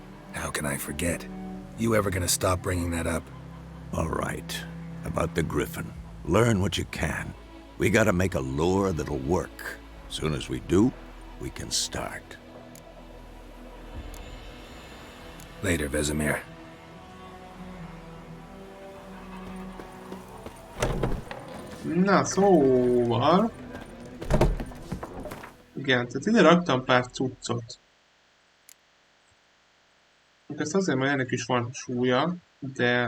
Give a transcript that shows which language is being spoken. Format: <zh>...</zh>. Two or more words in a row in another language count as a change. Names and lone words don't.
<en>How can I forget? You ever gonna stop bringing that up? All right. About the griffin. Learn what you can. We gotta make a lure that'll work. Soon as we do, we can start. Later, Vesemir.</en> <hu>Na, szóval... Igen, tehát ide raktam pár cuccot. Ezt azért, mert ennek is van súlya, de...</hu>